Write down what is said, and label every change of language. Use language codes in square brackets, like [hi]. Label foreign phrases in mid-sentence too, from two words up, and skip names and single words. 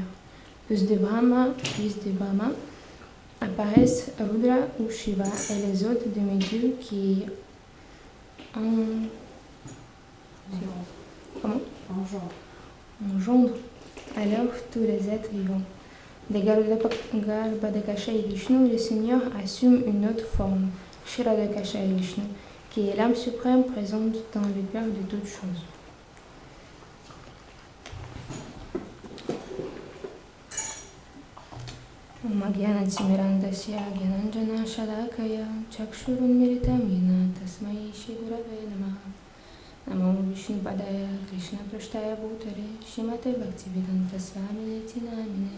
[fr] Fils de Brahma, apparaissent Rudra ou Shiva et les autres demi-dieux qui engendrent alors tous les êtres vivants. De Garbhodakashipu Vishnu, le Seigneur assume une autre forme, Kshirodakashipu Vishnu, qui est l'âme suprême présente dans le cœur de toutes choses. [sa] अज्ञानतिमिरान्धस्य ज्ञानाञ्जन शलाकया चक्षुरुन्मीलितंयेन तस्मै श्रीगुरवे नमः. नमो विष्णु पादाय कृष्ण प्रेष्ठाय भूतले श्रीमते भक्तिवेदान्त स्वामिने नामिने.